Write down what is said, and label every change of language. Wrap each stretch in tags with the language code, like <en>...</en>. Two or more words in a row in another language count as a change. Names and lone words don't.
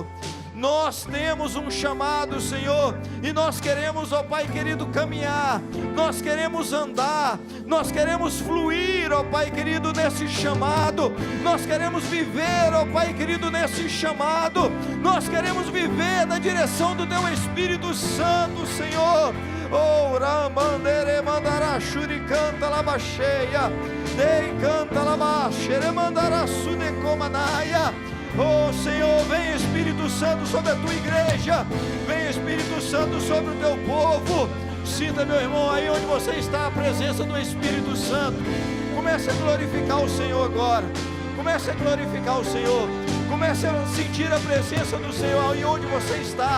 <pt>Nós temos um chamado, Senhor, e nós queremos, ó Pai querido, caminhar, nós queremos andar, nós queremos fluir, ó Pai querido, nesse chamado, nós queremos viver, ó Pai querido, nesse chamado, nós queremos viver na direção do Teu Espírito Santo, Senhor. Oh, Ramandere mandara shuricanta labacheia, dei canta labaxere mandara sudecomanaya. Oh Senhor, vem Espírito Santo sobre a Tua igreja, vem Espírito Santo sobre o Teu povo. Sinta, meu irmão, aí onde você está, a presença do Espírito Santo. Comece a glorificar o Senhor agora, comece a glorificar o Senhor, comece a sentir a presença do Senhor aí onde você está.</pt>